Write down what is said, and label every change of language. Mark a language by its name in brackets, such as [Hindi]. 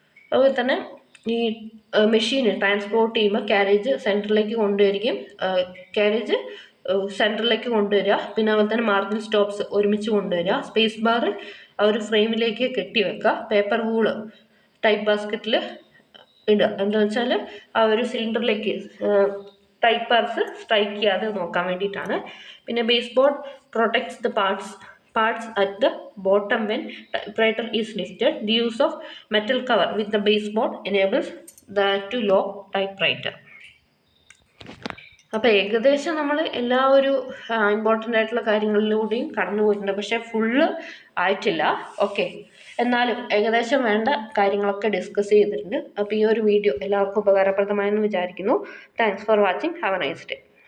[Malayalam] അതുപോലെ തന്നെ ഈ മെഷീൻ ട്രാൻസ്പോർട്ട് ചെയ്യുമ്പോൾ കാരേജ് സെൻറ്ററിലേക്ക് കൊണ്ടുവരികയും കാരേജ് സെൻറ്ററിലേക്ക് കൊണ്ടുവരിക. പിന്നെ അതുപോലെ തന്നെ മാർജിൻ സ്റ്റോപ്സ് ഒരുമിച്ച് കൊണ്ടുവരിക. സ്പേസ് ബാർ ആ ഒരു ഫ്രെയിമിലേക്ക് കെട്ടി വെക്കുക. പേപ്പർ വൂള് ടൈപ്പ് ബാസ്ക്കറ്റിൽ ഇടുക. എന്താണെന്ന് വെച്ചാൽ ആ ഒരു സിലിണ്ടറിലേക്ക് ടൈപ്പ് പാർട്സ് സ്ട്രൈക്ക് ചെയ്യാതെ നോക്കാൻ വേണ്ടിയിട്ടാണ്. [English] പിന്നെ base board protects the parts at the bottom when typewriter is lifted. The use of metal cover with the baseboard enables that to lock typewriter. [Malayalam] അപ്പോൾ ഏകദേശം നമ്മൾ എല്ലാ ഒരു ഇമ്പോർട്ടൻ്റ് ആയിട്ടുള്ള കാര്യങ്ങളിലൂടെയും കടന്നു പോയിട്ടുണ്ട്, പക്ഷേ ഫുള്ള് ആയിട്ടില്ല. ഓക്കെ, എന്നാലും ഏകദേശം വേണ്ട കാര്യങ്ങളൊക്കെ ഡിസ്കസ് ചെയ്തിട്ടുണ്ട്. അപ്പോൾ ഈ ഒരു വീഡിയോ എല്ലാവർക്കും ഉപകാരപ്രദമായെന്ന് വിചാരിക്കുന്നു. [English] Thanks for watching. Have a nice day.